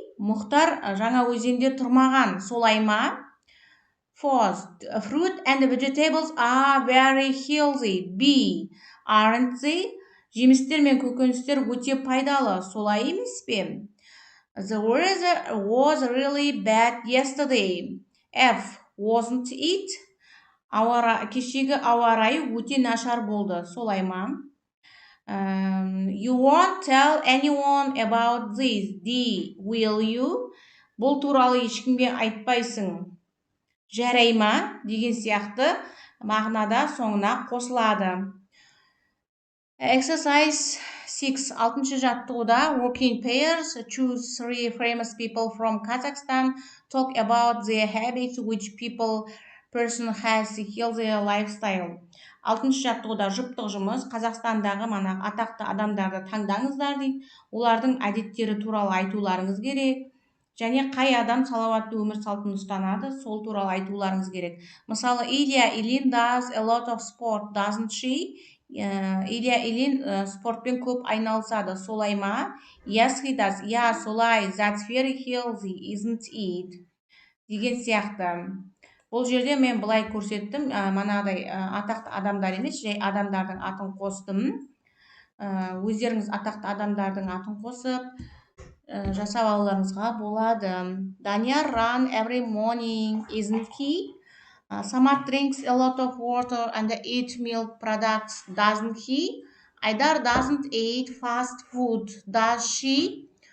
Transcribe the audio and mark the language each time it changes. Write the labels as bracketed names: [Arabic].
[Kazakh] Мұхтар Жаңаөзенде тұрмаған, солай ма? 4. [English] Fruit and vegetables are very healthy. Aren't they? [Kazakh] Жемістер мен көкөністер өте пайдалы, солай емес пе? [English] The weather was really bad yesterday. Wasn't it? [Kazakh] Кешегі ауа райы өте нашар болды, солай ма? [English] You won't tell anyone about this, will you? [Kazakh] Бұл туралы ешкімге айтпайсың, жарай ма? Деген сияқты мағынада соңына қосылады. [English] Exercise 6. [Kazakh] 6-шы жаттығуда [English] working pairs. Choose 3 famous people from Kazakhstan. Talk about their habits, which person has a healthier lifestyle. [Kazakh] 6-шы жаттығуда жұптық жұмыс. Қазақстандағы атақты адамдарды таңдаңыздар дейді. Олардың әдеттері туралы айтуларыңыз керек. Және қай адам салауатты өмір салтын ұстанады, сол туралы айтуларыңыз керек. Мысалы, [English] Илья Ильин does a lot of sport, doesn't she? [Kazakh] Илья Ильин спортпен көп айналысады, солай ма? [English] Yes, he does. [Kazakh] Солай. [English] That's very healthy, isn't it? [Kazakh] Деген сияқты. Бұл жерде мен былай көрсеттім, манағыдай атақты адамдар емес, жай адамдардың атын қостым. Өздеріңіз атақты адамдардың атын қосып, жасап алуларыңызға болады. [English] Данияр run every morning, isn't he? Samad drinks a lot of water and eat milk products, doesn't he? Айдар doesn't eat fast food, does she?